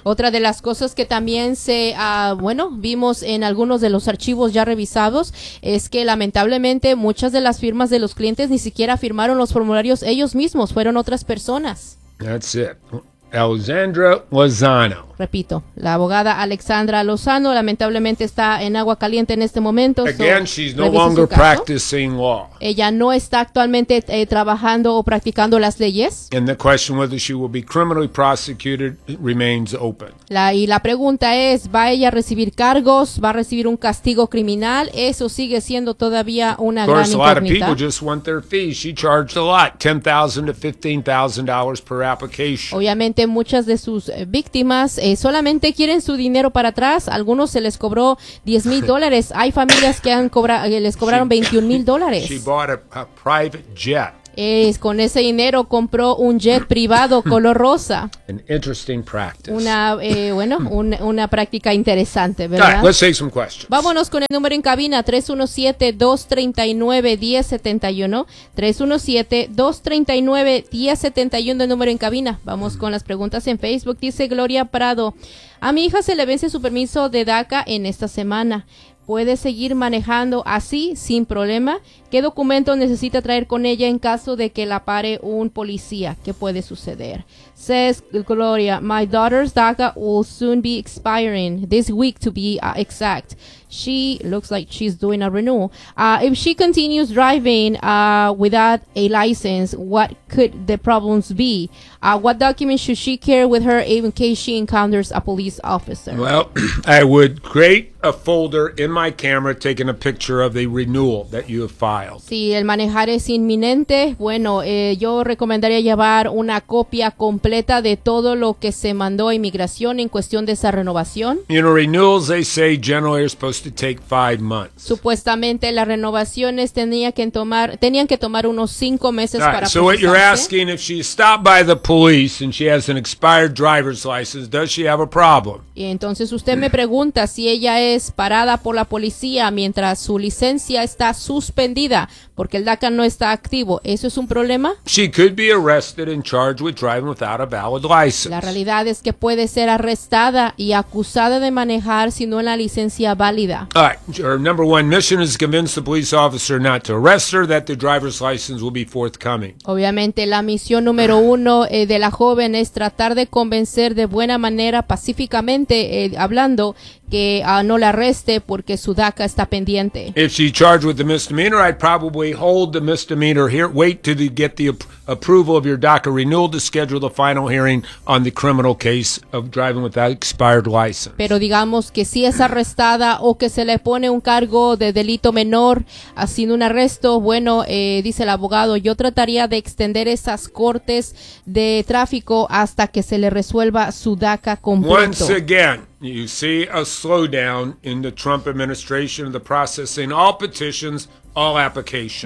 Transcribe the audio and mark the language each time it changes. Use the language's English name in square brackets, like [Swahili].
[Spanish] Otra de las cosas que también se vimos en algunos de los archivos ya revisados es que lamentablemente muchas de las firmas de los clientes ni siquiera firmaron los formularios ellos mismos, fueron otras personas. [English] That's it. Alexandra Lozano. [Spanish] Repito, la abogada Alexandra Lozano lamentablemente está en agua caliente en este momento. [English] Again, she's no longer practicing law. [Spanish] Ella no está actualmente trabajando o practicando las leyes. [English] And the question whether she will be criminally prosecuted remains open. [Spanish] La pregunta es, ¿va ella a recibir cargos? ¿Va a recibir un castigo criminal? Eso sigue siendo todavía una gran incógnita. [English] Of course, a lot of people just want their fees. She charged a lot, $10,000 to $15,000 per application. [Spanish] Obviamente, muchas de sus víctimas solamente quieren su dinero para atrás. Algunos se les cobró $10,000. Hay familias que les cobraron $21,000. [English] She bought a private jet. [Spanish] Con ese dinero compró un jet privado color rosa. [English] An interesting practice. [Spanish] Una práctica interesante, ¿verdad? [English] Right, let's take some questions. [Spanish] Vámonos con el número en cabina, 317-239-1071. 317-239-1071, el número en cabina. Vamos con las preguntas en Facebook. Dice Gloria Prado, a mi hija se le vence su permiso de DACA en esta semana. ¿Puede seguir manejando así, sin problema? ¿Qué documento necesita traer con ella en caso de que la pare un policía? ¿Qué puede suceder? [English] Says Gloria, my daughter's DACA will soon be expiring, this week to be exact. She looks like she's doing a renewal. If she continues driving without a license, what could the problems be? What documents should she carry with her in case she encounters a police officer? Well, I would create a folder in my camera taking a picture of the renewal that you have filed. [Spanish] Si el manejar es inminente, bueno, yo recomendaría llevar una copia completa de todo lo que se mandó a inmigración en cuestión de esa renovación. [English] You know, renewals, they say, generally are supposed to take 5 months. [Spanish] Supuestamente las renovaciones tenían que tomar unos 5 meses [English] right, [Spanish] para procesarse. [English] So what you're asking, if she's stopped by the police and she has an expired driver's license, does she have a problem? [Spanish] Y entonces usted me pregunta si ella es parada por la policía mientras su licencia está suspendida porque el DACA no está activo. ¿Eso es un problema? [English] She could be arrested and charged with driving without a valid license. [Spanish] La realidad es que puede ser arrestada y acusada de manejar sin una licencia válida. [English] All right. Her number one mission is to convince the police officer not to arrest her, that the driver's license will be forthcoming. [Spanish] Obviamente, la misión número uno de la joven es tratar de convencer de buena manera, pacíficamente hablando, que no la arreste porque su DACA está pendiente. [English] If she charged with the misdemeanor, I'd probably hold the misdemeanor here, wait till you get the approval of your DACA renewal to schedule the final hearing on the criminal case of driving without expired license. [Spanish] Pero digamos que si es arrestada o que se le pone un cargo de delito menor haciendo un arresto, bueno, dice el abogado, yo trataría de extender esas cortes de tráfico hasta que se le resuelva su DACA completo. [English] Once again, you see a slowdown in the Trump administration of the processing all petitions, all applications.